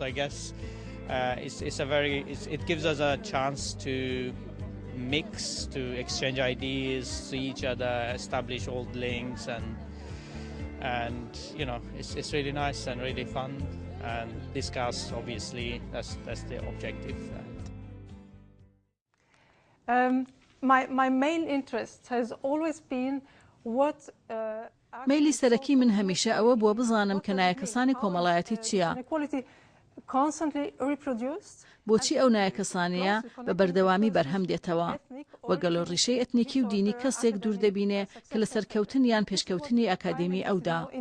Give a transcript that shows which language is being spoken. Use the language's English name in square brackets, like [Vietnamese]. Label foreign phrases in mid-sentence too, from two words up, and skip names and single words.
[English] I guess it gives us a chance to mix, to exchange ideas, see each other, establish old links, and it's really nice and really fun, and discuss. Obviously, that's the objective. My main interest has always been what. [Central Kurdish] مەیلی سەرەکی من هەمیشە ئەوە بووە بزانم کە نایەکەسانی کۆمەڵایەتی چییە؟ بۆچی ئەو نایەکەسانیە بە بەردەوامی بەرهەم دێتەوە؟ وەگەڵۆ ڕیشەی ئەتنیکی و دینی کەسێک دوور دەبینێ کە لە سەرکەوتن یان پێشکەوتنی ئەکادێمی ئەودا.